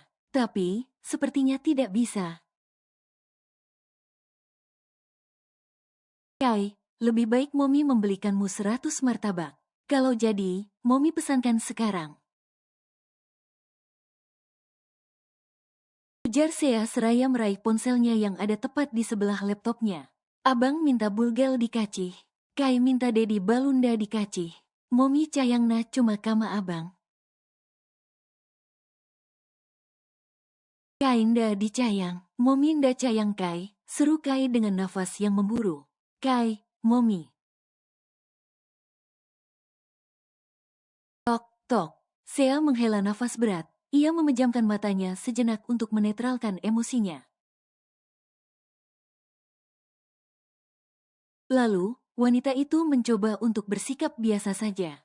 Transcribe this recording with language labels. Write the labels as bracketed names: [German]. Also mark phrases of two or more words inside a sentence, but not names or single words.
[Indonesian] Tapi, sepertinya tidak bisa. Kai, lebih baik Momi membelikanmu 100 martabak. Kalau jadi, Momi pesankan sekarang. Ujar Sea seraya meraih ponselnya yang ada tepat di sebelah laptopnya. Abang minta bulgel dikacih. Kai minta Dedi Balunda dikacih. Momi cayangna cuma kama abang. Kai nda dicayang, Momi nda cayang Kai, seru Kai dengan nafas yang memburu. Kai, Momi. Tok, tok. Sea menghela nafas berat. Ia memejamkan matanya sejenak untuk menetralkan emosinya. Lalu, wanita itu mencoba untuk bersikap biasa saja.